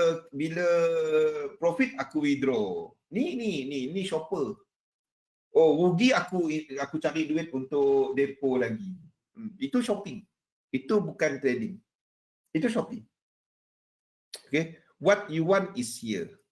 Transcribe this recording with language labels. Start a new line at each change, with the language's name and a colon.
Malay: Bila profit, aku withdraw. Ni shopper. Oh, rugi, aku cari duit untuk depo lagi. Itu shopping. Itu bukan trading. Itu shopping.
English: Okay, what you want is here.